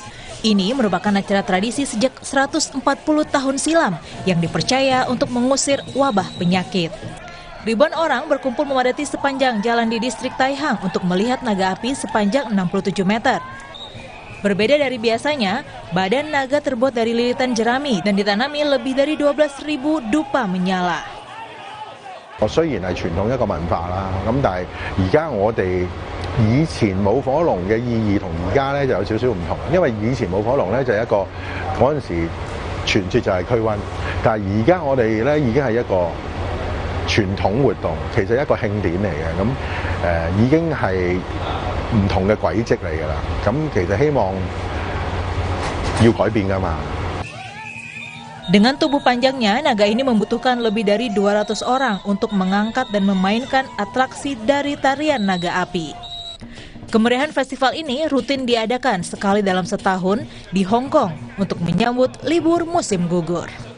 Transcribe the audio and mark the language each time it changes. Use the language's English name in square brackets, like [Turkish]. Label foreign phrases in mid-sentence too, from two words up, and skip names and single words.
[Indonesian] Ini merupakan acara tradisi sejak 140 tahun silam yang dipercaya untuk mengusir wabah penyakit. Ribuan orang berkumpul memadati sepanjang jalan di distrik Tai Hang untuk melihat naga api sepanjang 67 meter. Berbeda dari biasanya, badan naga terbuat dari lilitan jerami dan ditanami lebih dari 12.000 dupa menyala. [Cantonese] 雖然係傳統一個文化啦，咁但係而家我哋以前舞火龍嘅意義同而家咧就有少少唔同，因為以前舞火龍咧就係一個嗰陣時傳說就係驅瘟，但係而家我哋咧已經係一個傳統活動，其實一個慶典嚟嘅，咁已經係唔同嘅軌跡嚟㗎啦，咁其實希望要改變㗎嘛。 [Indonesian] Dengan tubuh panjangnya, naga ini membutuhkan lebih dari 200 orang untuk mengangkat dan memainkan atraksi dari tarian naga api. Kemeriahan festival ini rutin diadakan sekali dalam setahun di Hong Kong untuk menyambut libur musim gugur.